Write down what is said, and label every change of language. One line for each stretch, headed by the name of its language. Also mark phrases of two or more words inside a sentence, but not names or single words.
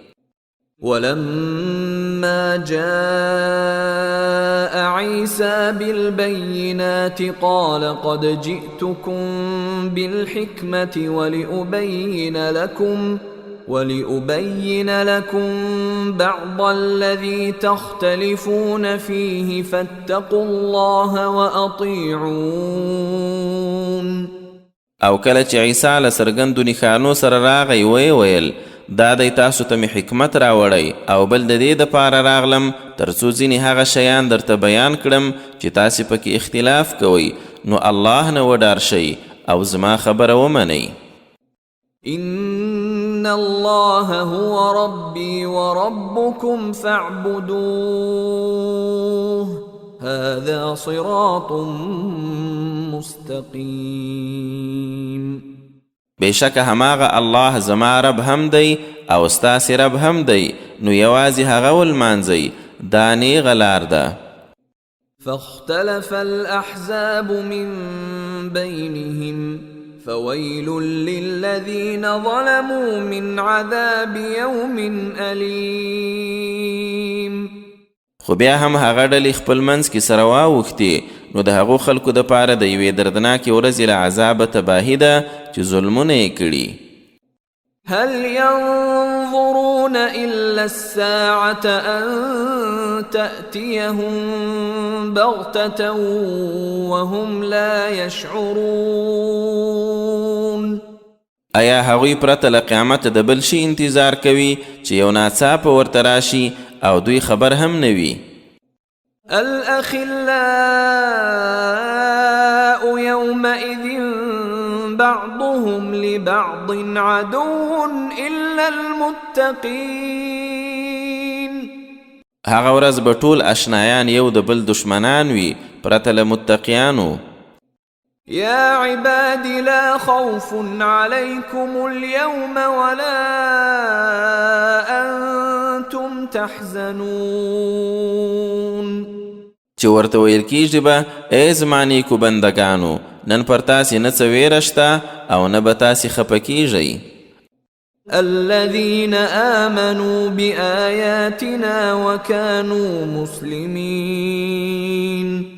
Arabic: ولما جاء عيسى بالبينات قال قد جئتكم بالحكمة ولأبين لكم بعض الذي تختلفون فيه فاتقوا الله وأطيعون.
Pashto: او کله چې عیسی له څرګندو نښانو سره راغی ویې ویل دا دی تاسو ته مې حکمت راوړی او بل د دې دپاره راغلم تر څو ځینې هغه شیان درته بیان کړم چې تاسې پکې اختلاف کوئ، نو الله نه وډار شئ او زما خبره ومنئ.
Arabic: إن الله هو ربي وربكم فاعبدوه هذا صراط مستقيم.
Pashto: بېشکه هماغه الله زما رب هم دی او ستاسې رب هم دی، نو یوازې هغه ولمانځئ، دا نیغه لار ده.
Arabic: فاختلف الأحزاب من بينهم فويل للذين ظلموا من عذاب يوم أليم.
Pashto: خو بیا هم هغه ډلې خپل منځ کې سره واوښتې، نو د هغو خلکو دپاره د یوې دردناکې ورځې له عذابه تباهي ده چې ظلمونه یې کړي.
Arabic: هل ينظرون إلا الساعة أن تأتيهم بغتة وهم لا يشعرون.
Pashto: ایا هغوی پرته له قیامت د بل شي انتظار کوي چې یو ناڅاپه ورته راشي او دوی خبر هم نه وي؟
Arabic: الأخلاء يومئذ بعضهم لبعض عدو إلا المتقين.
Pashto: هغه ورځ به ټول اشنایان یو د بل دشمنان وي پرته له متقیانو.
Arabic: يا عباد لا خوف عليكم اليوم ولا أنتم تحزنون.
Pashto: چې ورته ویل کیږي به ای زما نیکو بندګانو نن پر تاسې نه څه ویره شته او نه به تاسې خفه کیږئ.
Arabic: الذين آمنوا بآياتنا وكانوا مسلمين.